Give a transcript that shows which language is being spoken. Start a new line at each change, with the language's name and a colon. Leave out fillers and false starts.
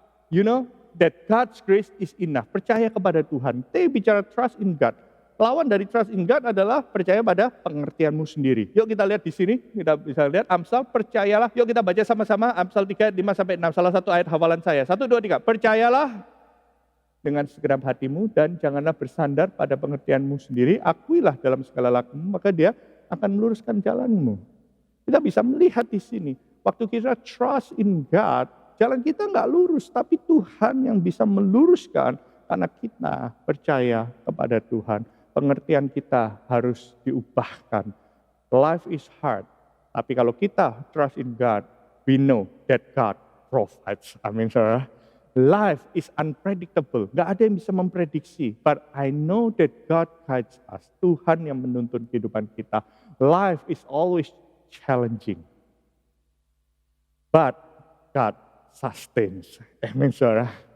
English: You know that God's grace is enough.
Indonesian: Percaya kepada Tuhan. Kita bicara
English: trust in God.
Indonesian: Lawan dari
English: trust in God
Indonesian: adalah percaya pada pengertianmu sendiri. Yuk kita lihat di sini, kita bisa lihat Amsal, percayalah. Yuk kita baca sama-sama Amsal 3, 5-6, salah satu ayat hafalan saya. 1, 2, 3. Percayalah dengan segenap hatimu dan janganlah bersandar pada pengertianmu sendiri. Akuilah dalam segala lakumu, maka dia akan meluruskan jalanmu. Kita bisa melihat di sini, waktu kita
English: trust in God,
Indonesian: jalan kita nggak lurus, tapi Tuhan yang bisa meluruskan karena kita percaya kepada Tuhan. Pengertian kita harus diubahkan.
English: Life is hard,
Indonesian: tapi kalau kita
English: trust in God, we know that God provides.
Indonesian: Amin, saudara.
English: Life is unpredictable.
Indonesian: Nggak ada yang bisa memprediksi.
English: But I know that God guides us.
Indonesian: Tuhan yang menuntun kehidupan kita.
English: Life is always challenging. But God sustains.
Indonesian: Amin, saudara.